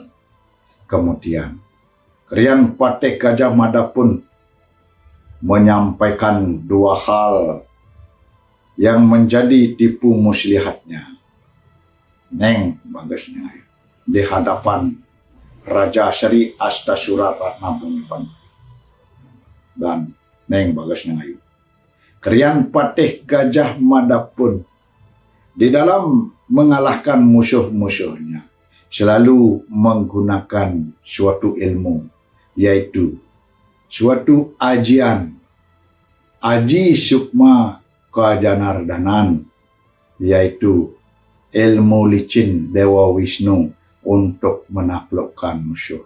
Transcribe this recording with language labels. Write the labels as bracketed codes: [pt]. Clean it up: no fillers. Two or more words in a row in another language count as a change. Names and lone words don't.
[id] Kemudian Krian Patih Gajah Mada pun menyampaikan dua hal yang menjadi tipu muslihatnya. Neng Bagaceneng Ayu. Di hadapan Raja Sri Astasura Ratna Bumipanda. Dan Neng Bagaceneng Ayu. Krian Patih Gajah Mada pun di dalam mengalahkan musuh-musuhnya selalu menggunakan suatu ilmu, yaitu suatu ajian, aji sukma kajanardanan, yaitu ilmu licin Dewa Wisnu untuk menaklukkan musuh.